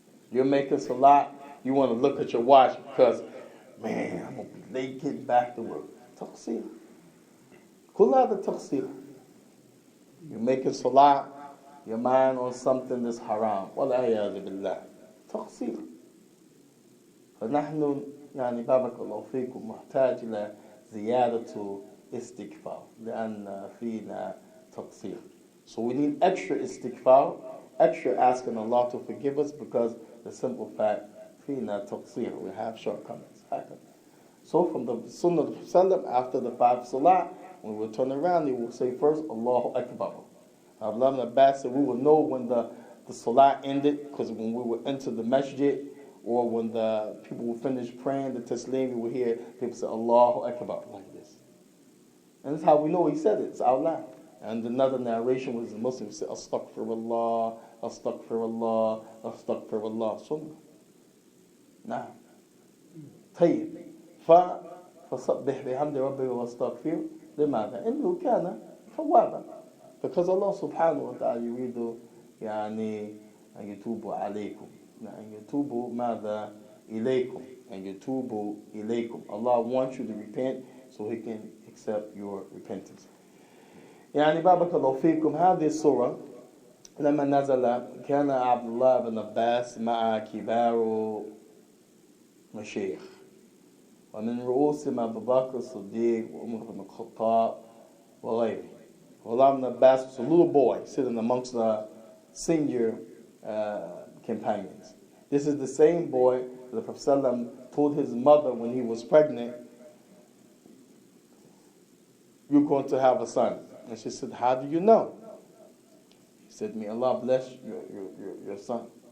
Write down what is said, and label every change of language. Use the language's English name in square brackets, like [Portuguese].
[English] You're making salah, you want to look at your watch because, man, I'm going to be late getting back to work. Taqsir. [Arabic] Kul hada taqsir. [English] You're making salah, your mind on something that's haram. [Arabic] وَالْعِيَاذُ بِاللَّهِ تقصير. فنحن يعني بارك الله فيكم محتاج إلى زيادة استغفار لأن فينا تقصير. [English] So we need extra istighfar, extra asking Allah to forgive us, because the simple fact [Arabic] فينا تقصير. [English] We have shortcomings. So from the Sunnah of the Prophet, after the 5 Salah, when we turn around, he will say first, Allahu Akbar. Abdullah ibn Abbas said we will know when the Salah ended, because when we would enter the masjid, or when the people would finish praying the Taslim, we would hear people say Allahu Akbar, like this. And that's how we know he said it. It's out loud. And another narration was the Muslims say Astaghfirullah, Astaghfirullah, Astaghfirullah. Sunnah. Now, طيب. [Arabic] فصبح بحمد ربه واستغفر لماذا؟ إنه كان توابا. [English] Because Allah subhanahu wa ta'ala [Arabic] يريد يعني أن يتوب عليكم. أن يتوب ماذا إليكم. أن يتوب إليكم. [English] Allah wants you to repent so He can accept your repentance. [Arabic] يعني بارك الله فيكم. هذه السورة لما نزل كان عبد الله بن عباس مع كبار مشايخ ومن رؤوسهم أبو بكر الصديق وعمر بن الخطاب وغيره. [English] Abdullah ibn Abbas was a little boy sitting amongst the senior companions. This is the same boy that the Prophet ﷺ told his mother when he was pregnant, "You're going to have a son." And she said, "How do you know?" He said, "May Allah bless your son."